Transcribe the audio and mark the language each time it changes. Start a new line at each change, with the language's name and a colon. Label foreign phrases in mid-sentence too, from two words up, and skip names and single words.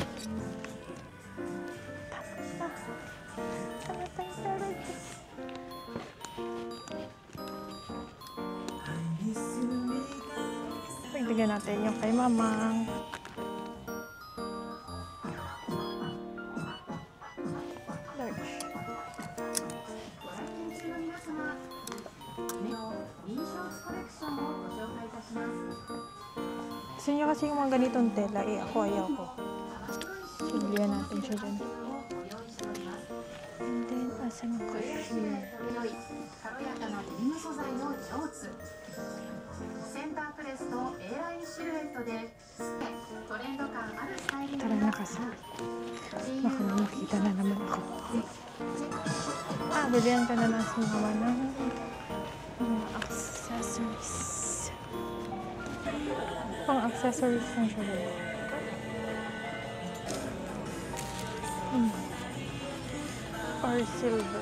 Filipino: Tama na. Tama tayo talaga. Pagdagan natin yung kay Mamang. Large.
Japanese: 皆様、目の印象コレクションをご紹介いたします。
Filipino: Gusto niya kasi yung mga ganitong tela. Eh, ako ayaw ko. So, bigyan natin siya dyan.
English: And then,
Filipino: asan yung cashier?
Japanese: 軽やかなデニム素材のショーツ。センタープレスと A ラインシルエットでトレンド感あるスタイリング
Filipino: Tara na kasi. Baka na makita na naman ako. Bigyan ka na lang si Mama ng mga accessories. pang accessories na siya.
English: Or silver.